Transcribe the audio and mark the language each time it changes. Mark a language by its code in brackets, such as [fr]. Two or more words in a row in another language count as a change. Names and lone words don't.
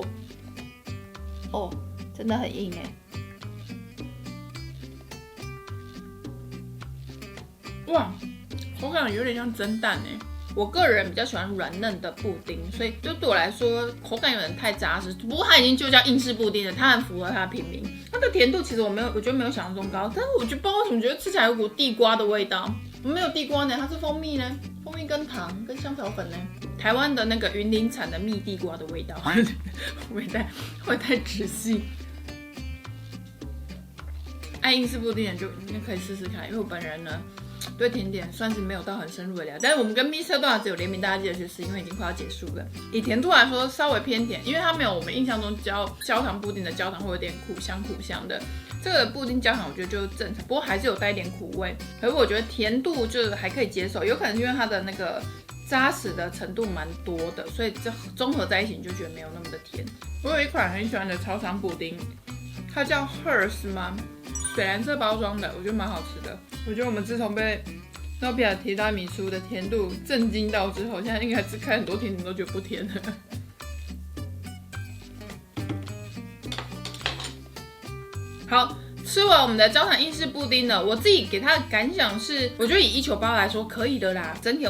[zh] 哦，真的很硬哎。哇！口感有點像蒸蛋哎， 我個人比較喜歡軟嫩的布丁，所以就對我來說口感有點太扎實。不過它已經就叫英式布丁了，它很符合它的品名。它的甜度其實我覺得沒有想象中高，但是我就不知道為什麼覺得吃起來有股地瓜的味道。沒有地瓜呢，它是蜂蜜呢，蜂蜜跟糖跟香草粉呢，台灣的那個雲林產的蜜地瓜的味道，會太仔細。愛英式布丁就你可以試試看，因為我本人呢對甜點算是沒有到很深入的了解，但是我們跟 Mr. Donuts有聯名，大家記得去試，因為已經快要結束了。以甜度來說稍微偏甜，因為它沒有我們印象中焦糖布丁的焦糖會有點苦香的。這個布丁焦糖我覺得就正常，不過還是有帶一點苦味。可是我覺得甜度就還可以接受，有可能因為它的那個扎實的程度蠻多的，所以这綜合在一起你就覺得沒有那麼的甜。我有一款很喜歡的超商布丁，它叫 Hers 嗎？水藍色包裝的，我覺得蠻好吃的。我覺得我們自從被Nopia提拉米蘇的甜度震驚到之後，現在應該是開很多甜点都覺得不甜了。好，吃完我們的焦糖英式布丁呢，我自己給它的感想是，我覺得以198來說可以的啦，整體的